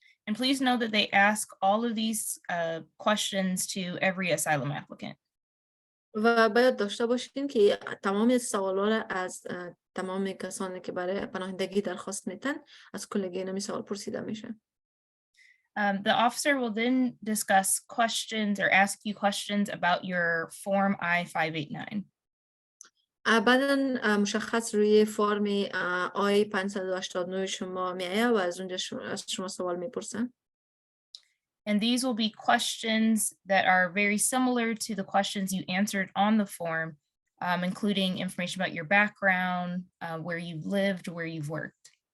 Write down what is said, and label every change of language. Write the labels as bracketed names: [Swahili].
[English] And please know that they ask all of these questions to every asylum applicant. [Persian] و باید داشته باشین که تمام سوالا از تمام کسانی که برای پناهندگی درخواست میتن از کلگی اینمی سوال پرسیده میشه. [English] The officer will then discuss questions or ask you questions about your form I-589. [Persian] بعداً مشخص روی فرم I-589 شما میایه و از اونجا از شما سوال میپرسن. [English] And these will be questions that are very similar to the questions you answered on the form, including information about your background, where you've lived, where you've worked.